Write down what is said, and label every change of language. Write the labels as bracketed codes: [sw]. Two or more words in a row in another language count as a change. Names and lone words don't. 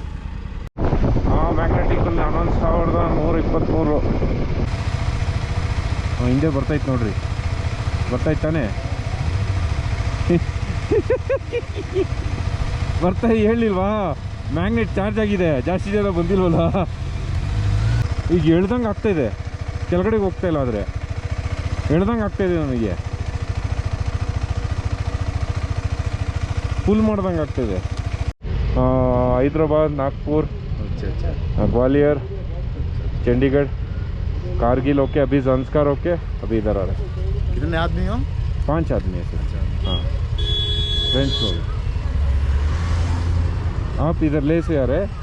[kn] ಮ್ಯಾಗ್ನೆಟಿಕಲ್ಲಿ 11,123 ಹಿಂದೆ ಬರ್ತೈತೆ ನೋಡ್ರಿ, ಬರ್ತಾಯ್ತಾನೆ ಬರ್ತಾ ಹೇಳಿಲ್ವಾ? ಮ್ಯಾಗ್ನೆಟ್ ಚಾರ್ಜ್ ಆಗಿದೆ, ಜಾಸ್ತಿ ಜನ ಬಂದಿಲ್ವಲ್ಲ. ಈಗ ಹೇಳ್ದಂಗೆ ಆಗ್ತಾಯಿದೆ, ಕೆಳಗಡೆಗೆ ಹೋಗ್ತಾಯಿಲ್ಲ, ಆದರೆ ಹೇಳ್ದಂಗೆ ಆಗ್ತಾಯಿದೆ ನನಗೆ. ಫುಲ್ ಮಾಡ್ದಂಗೆ ಆಗ್ತಿದೆ. [hi] हैदराबाद, नागपुर, अच्छा ग्वालियर, चंडीगढ़, कारगिल होके अभी संस्कार होके अभी इधर आ रहे हैं. कितने आदमी हो? 5 आदमी है सर. हाँ फ्रेंड्स लोग. आप इधर ले से आ रहे हैं?